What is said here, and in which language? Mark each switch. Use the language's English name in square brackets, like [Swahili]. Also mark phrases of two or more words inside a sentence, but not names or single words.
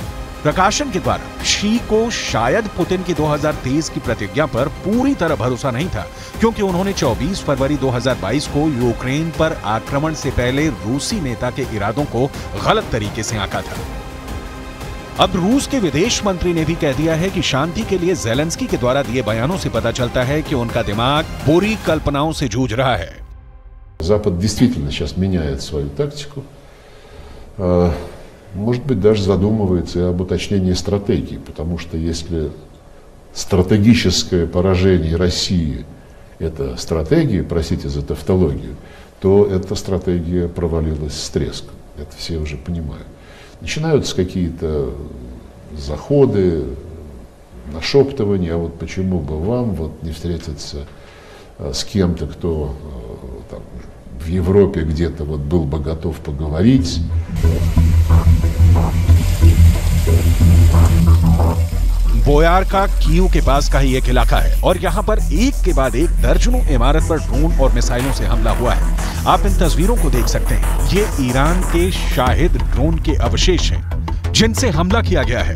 [Hindi] प्रकाशन के द्वारा शी को शायद पुतिन की 2023 की प्रतिज्ञा पर पूरी तरह भरोसा नहीं था, क्योंकि उन्होंने 24 फरवरी 2022 को यूक्रेन पर आक्रमण से पहले रूसी नेता के इरादों को गलत तरीके से आंका था। अब रूस के विदेश मंत्री ने भी कह दिया है कि शांति के लिए ज़ेलेंस्की के द्वारा दिए बयानों से पता चलता है कि उनका दिमाग बुरी कल्पनाओं से जूझ रहा है। [Russian] Запад действительно сейчас меняет свою тактику. Может быть, даже задумывается и об уточнении стратегии, потому что если стратегическое поражение России – это стратегия, простите за тавтологию, то эта стратегия провалилась с треском. Это все уже понимают. Начинаются какие-то заходы, нашептывания, а вот почему бы вам вот не встретиться с кем-то, кто там, в Европе где-то вот был бы готов поговорить. [Hindi] बोयारका कीव के पास का ही एक इलाका है और यहाँ पर एक के बाद एक दर्जनों इमारत पर ड्रोन और मिसाइलों से हमला हुआ है। आप इन तस्वीरों को देख सकते हैं। ये ईरान के शाहिद ड्रोन के अवशेष हैं, जिनसे हमला किया गया है।